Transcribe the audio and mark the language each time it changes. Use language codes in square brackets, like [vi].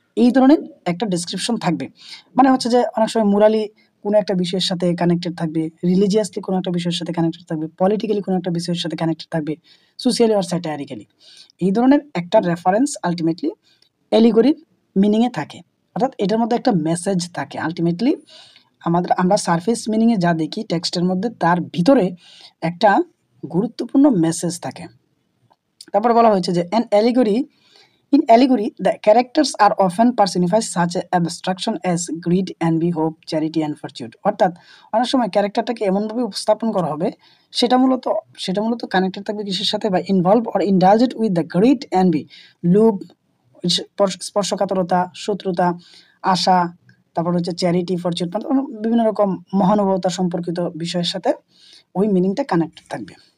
[bn] এই ধরনের একটা ডেসক্রিপশন থাকবে। মানে হচ্ছে যে অনেক সময় মোরালি কোনো একটা বিষয়ের সাথে কানেক্টেড থাকবে, রিলিজিয়াসলি কোনো একটা বিষয়ের সাথে কানেক্টেড থাকবে, পলিটিক্যালি কোনো একটা বিষয়ের সাথে কানেক্টেড থাকবে, সোশিয়ালি আর স্যাটারিক্যালি। এই ধরনের একটা রেফারেন্স আলটিমেটলি অ্যালিগরির মিনিংয়ে থাকে। অর্থাৎ এটার মধ্যে একটা মেসেজ থাকে। আলটিমেটলি আমরা সারফেস মিনিংয়ে যা দেখি টেক্সটের মধ্যে, তার ভিতরে একটা গুরুত্বপূর্ণ মেসেজ থাকে। তারপর বলা হয়েছে যে [en] in allegory the characters are often personified such abstraction as greed, envy, hope, charity and fortune. [bn] অর্থাৎ অনেক সময় ক্যারেক্টারটাকে এমনভাবে উপস্থাপন করা হবে, সেটা মূলত কানেক্টেড থাকবে কিসের সাথে? বা [en] involve or indulged with the greed, envy, [bn] লোভ, স্পর্শকাতরতা, শত্রুতা, আশা, তারপর হচ্ছে চ্যারিটি, ফরচুন, বিভিন্ন রকম মহানুভবতা সম্পর্কিত বিষয়ের সাথে ওই মিনিংটা কানেক্টেড থাকবে।